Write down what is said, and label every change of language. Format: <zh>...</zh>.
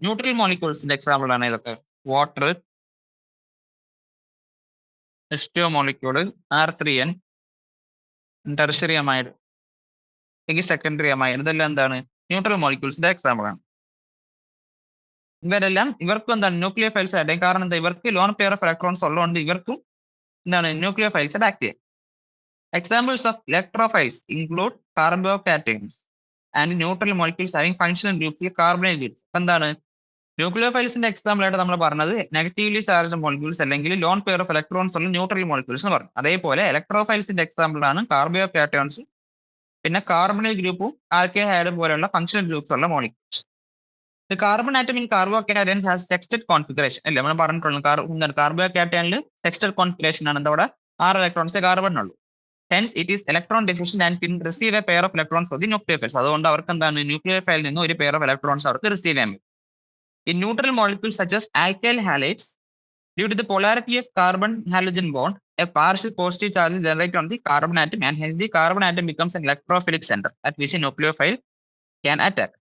<ml>Neutral മോളിക്യൂൾസിന്റെ example ആണ് ഇതൊക്കെ. Water, H2O molecule, R3N, tertiary amide അല്ലെങ്കിൽ സെക്കൻഡറി അമൈഡ്, ഇതെല്ലാം എന്താണ് ന്യൂട്രൽ മോളിക്യൂൾസിന്റെ എക്സാമ്പിൾ ആണ്. ഇവരെല്ലാം ഇവർക്കും എന്താണ് ന്യൂക്ലിയോഫൈൽസ് ആയിട്ട്. കാരണം എന്താ? ഇവർക്ക് ലോൺ പെയർ ഓഫ് ഇലക്ട്രോൺസ് ഉള്ളതുകൊണ്ട് ഇവർക്കും എന്താണ് ന്യൂക്ലിയോഫൈൽസ് ആക്ട് ചെയ്യാം.</ml> <en>Examples of electrophiles include carbocations and neutral molecules having functional groups carbonyl groups.</en> <ml>എന്താണ് ന്യൂക്ലിയോഫൈൽസിന്റെ എക്സാമ്പിൾ ആയിട്ട് നമ്മൾ പറഞ്ഞത് നെഗറ്റീവ്ലി ചാർജ് മോളിക്യൂൾസ് അല്ലെങ്കിൽ ലോൺ പെയർ ഓഫ് ഇലക്ട്രോൺസ് ഉള്ള ന്യൂട്രൽ മോളിക്യൂൾസ് എന്ന് പറഞ്ഞു. അതേപോലെ ഇലക്ട്രോഫൈൽസിന്റെ എക്സാമ്പിൾ ആണ് കാർബോകാറ്റോൺസ്, പിന്നെ കാർബണൈൽ ഗ്രൂപ്പും ആൽക്കഹൈഡ് പോലെയുള്ള ഫങ്ഷണൽ ഗ്രൂപ്പ്സ് ഉള്ള molecules.</ml> <en>The carbon atom in carbocations has textured configuration.</en> <ml>അല്ലേ നമ്മൾ പറഞ്ഞിട്ടുള്ളത് കാർബോകാറ്റോണിൽ ടെക്സ്റ്റഡ് കോൺഫിഗറേഷൻ ആണ്. എന്താ? 6 ഇലക്ട്രോൺസ് കാർബൺ ഉള്ളൂ.</ml> <en>Hence, it is electron deficient and can receive a pair of electrons for the nucleophiles.</en> <ml>അതുകൊണ്ട് അവർക്ക് എന്താണ് ന്യൂക്ലിയോഫൈലിൽ നിന്ന് ഒരു പെയർ ഓഫ് ഇലക്ട്രോൺസ് അവർക്ക് റിസീവ് ചെയ്യാൻ പറ്റും.</ml> <en>In neutral molecules such as alkyl halides, due to the polarity of carbon halogen bond, a partial positive charge is generated on the carbon atom and hence the carbon atom becomes an electrophilic center at which a nucleophile can attack.</en>